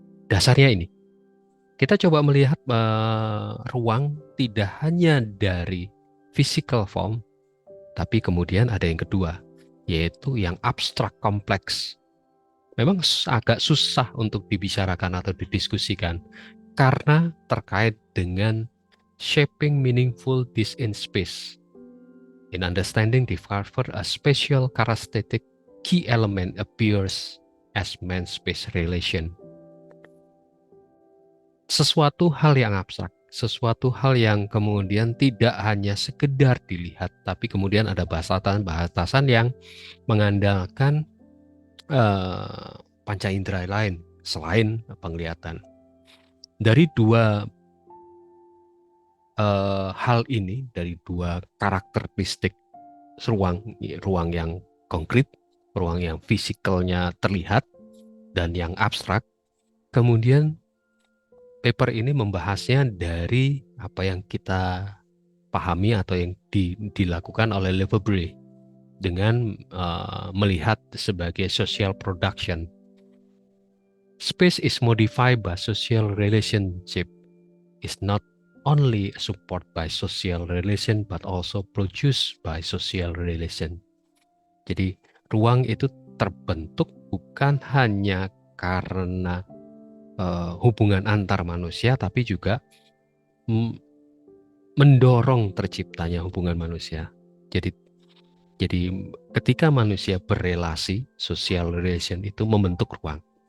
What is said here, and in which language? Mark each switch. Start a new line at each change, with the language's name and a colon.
Indonesian: Dasarnya ini, kita coba melihat ruang tidak hanya dari physical form, tapi kemudian ada yang kedua, yaitu yang abstrak kompleks. Memang agak susah untuk dibicarakan atau didiskusikan karena terkait dengan
English: shaping meaningful this in space. In understanding discover a spatial characteristic key element appears as man-space relation.
Indonesian: Sesuatu hal yang abstrak, sesuatu hal yang kemudian tidak hanya sekedar dilihat, tapi kemudian ada batasan-batasan yang mengandalkan panca indera lain selain penglihatan. Dari dua hal ini, dari dua karakteristik ruang yang konkret, ruang yang fisikalnya terlihat dan yang abstrak. Kemudian paper ini membahasnya dari apa yang kita pahami atau yang dilakukan oleh Lefebvre dengan melihat sebagai social production.
English: Space is modified by social relationship. Is not only support by social relation but also produced by social relation.
Indonesian: Jadi ruang itu terbentuk bukan hanya karena hubungan antar manusia, tapi juga mendorong terciptanya hubungan manusia. Jadi ketika manusia berrelasi, social relation itu membentuk ruang.